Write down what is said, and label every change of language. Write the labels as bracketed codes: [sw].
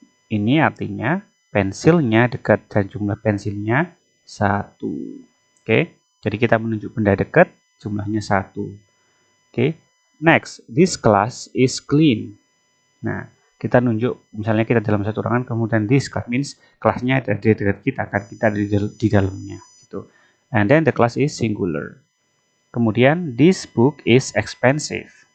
[id] Ini artinya pensilnya dekat dan jumlah pensilnya 1. Oke, jadi kita menunjuk benda dekat, jumlahnya 1. [en] Oke, next, this class is clean. [id] Nah, kita nunjuk, misalnya kita dalam satu ruangan, kemudian this class means kelasnya ada di dekat kita, kan kita di dalamnya. Gitu. [en] And then the class is singular. [id] Kemudian, [en] this book is expensive.